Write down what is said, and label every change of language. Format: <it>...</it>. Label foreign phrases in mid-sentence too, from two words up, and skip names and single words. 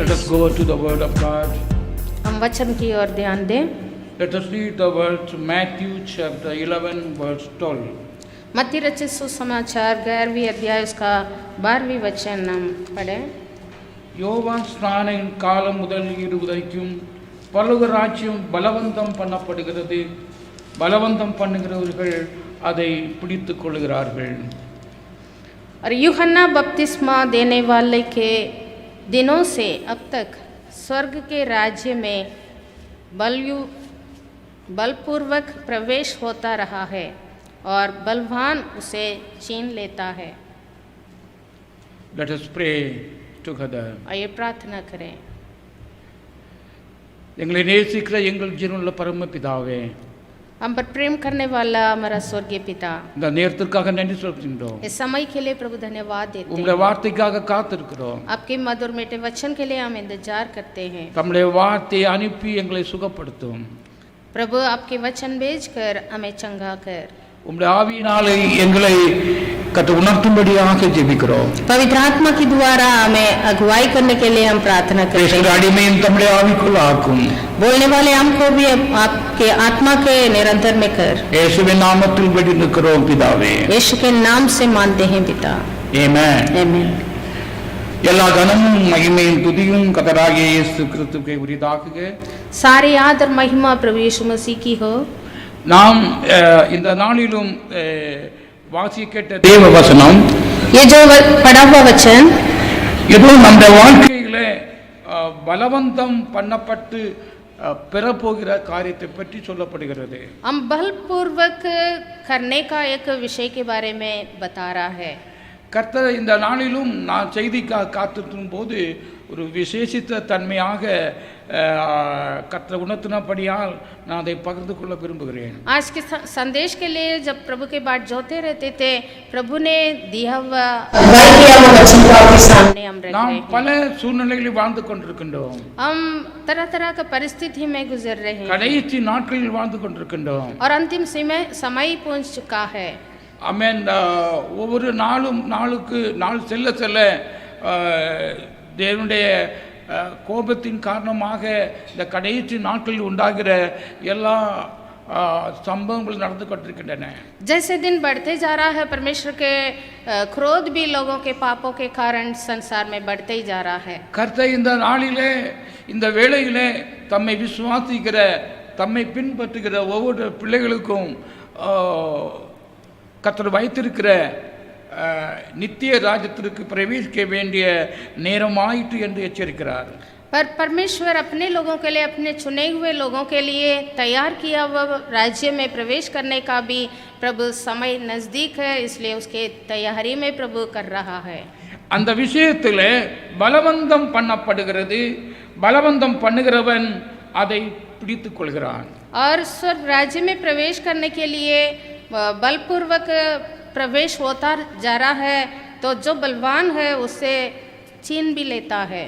<en>go to the Word of God.</en> <hi>हम वचन की ओर ध्यान दें।</hi> <en>Let us read the words Matthew chapter 11 verse 12.</en> <hi>मत्ती रचित सुसमाचार 11वीं अध्याय उसका 12वीं वचन हम पढ़ें।</hi> <ta>யோவான் ஸ்நானின் காலம் முதல் இருவரைக்கும் பரலோக ராஜ்யம் பலவந்தம் பண்ணப்படுகிறது, பலவந்தம் பண்ணுகிறவர்கள் அதை பிடித்துக் கொள்கிறார்கள்.</ta> <hi>और यूहन्ना बपतिस्मा देने वाले के दिनों से अब तक स्वर्ग के राज्य में बलपूर्वक प्रवेश होता रहा है और बलवान उसे छीन लेता है।</hi> <en>Let us pray together.</en> <hi>आइए प्रार्थना करें।</hi> <ta>எங்களை நேசிக்கிற எங்கள் ஜீவனுள்ள பரம பிதாவே,</ta> <hi>हम पर प्रेम करने वाला हमारा स्वर्गीय पिता,</hi> <ta>இந்த நேரத்திற்காக நன்றி செலுத்துகின்றோம்.</ta> <hi>इस समय के लिए प्रभु धन्यवाद देते</hi> <ta>உங்களுடைய</ta> <hi>हैं।</hi> <ta>வார்த்தைக்காக காத்திருக்கிறோம்.</ta> <hi>आपके मधुर मीठे वचन के लिए हम इंतजार करते हैं।</hi> <ta>தம்முடைய வார்த்தையை அனுப்பி எங்களை சுகப்படுத்தும்.</ta> <hi>प्रभु आपके वचन भेजकर हमें चंगा कर।</hi> <ta>உம்முடைய ஆவியினாலே எங்களை கற்று உணர்த்தும்படியாக ஜெபிக்கிறோம்.</ta> <hi>पवित्र आत्मा के द्वारा हमें अगुवाई करने के लिए हम प्रार्थना करते</hi> <ta>பேசுகிற</ta> <hi>हैं।</hi> <ta>அடிமையும் தம்முடைய ஆவிக்குள் ஆக்கும்.</ta> <hi>बोलने वाले हमको भी आपके आत्मा के निरंतर में कर।</hi> <ta>இயேசுவின் நாமத்தில் வேண்டி நிற்கிறோம் பிதாவே.</ta> <hi>यीशु के नाम से मानते हैं पिता।</hi> <ta>ஆமென்.</ta> <hi>आमीन।</hi> <ta>எல்லா கனமும் மகிமையும் துதியும் கர்த்தராகிய இயேசு கிறிஸ்துவுக்கே உரித்தாகுக.</ta> <hi>सारी आदर महिमा प्रभु यीशु मसीह की हो।</hi> <ta>நாம் இந்த நாளிலும் வாசி கேட்ட தேவ வசனம்,</ta> <hi>ये जो पढ़ा हुआ वचन</hi> <ta>ஏதோ நம்ம வாழ்க்கையிலே பலவந்தம் பண்ணப்பட்டு பெறப்போகிற காரியத்தை பற்றி சொல்லப்படுகிறது.</ta> <hi>हम बलपूर्वक करने का एक विषय के बारे में बता रहा है।</hi> <ta>கர்த்தர் இந்த நாளிலும் நான் செய்திக்காக காத்திருக்கும் போது ஒரு விசேஷித்த தன்மையாக கர்த்தர் உணர்த்தினபடியால் நான் அதை பகிர்ந்து கொள்ள விரும்புகிறேன்.</ta> <hi>आज के संदेश के लिए जब प्रभु के बाट जोते रहते थे, प्रभु ने दिया हुआ वचन को आपके सामने हम रख</hi> <ta>நாம்</ta> <hi>रहे हैं।</hi> <ta>பல சூழ்நிலைகளில் வாழ்ந்து கொண்டிருக்கின்றோம்.</ta> <hi>हम तरह तरह का परिस्थिति में गुजर रहे हैं</hi> <ta>கடைசி நாட்களில் வாழ்ந்து கொண்டிருக்கின்றோம்.</ta> <hi>और अंतिम समय पहुंच चुका है।</hi> <ta>ஆமென். ஒவ்வொரு நாளுக்கு நாள் செல்ல செல்ல தேவனுடைய கோபத்தின் காரணமாக இந்த கடைசி நாட்களில் உண்டாகிற எல்லா संभवங்கள் நடந்து கொண்டிருக்கின்றன.</ta> <hi>जैसे दिन बढ़ते जा रहा है, परमेश्वर के क्रोध भी लोगों के पापों के कारण संसार में बढ़ते ही जा रहा है।</hi> <ta>கர்த்தர் இந்த நாளிலே இந்த வேளையிலே தம்மை விசுவாசிக்கிற தம்மை பின்பற்றுகிற ஒவ்வொரு பிள்ளைகளுக்கும் கர்த்தர் வைத்திருக்கிற நித்திய ராஜ்யத்திற்கு பிரவேசிக்க வேண்டிய நேரமாயிற்று என்று எச்சரிக்கிறார்.</ta> <hi>पर परमेश्वर अपने लोगों के लिए, अपने चुने हुए लोगों के लिए तैयार किया हुआ राज्य में प्रवेश करने का भी प्रभु समय नज़दीक है, इसलिए उसके तैयारी में प्रभु कर रहा है।</hi> <ta>அந்த விஷயத்தில் பலவந்தம் பண்ணப்படுகிறது, பலவந்தம் பண்ணுகிறவன் அதை பிடித்துக் கொள்கிறான்.</ta> <hi>और स्वर्ग राज्य में प्रवेश करने के लिए बलपूर्वक प्रवेश होता जा रहा है, तो जो बलवान है उसे छीन भी लेता है।</hi>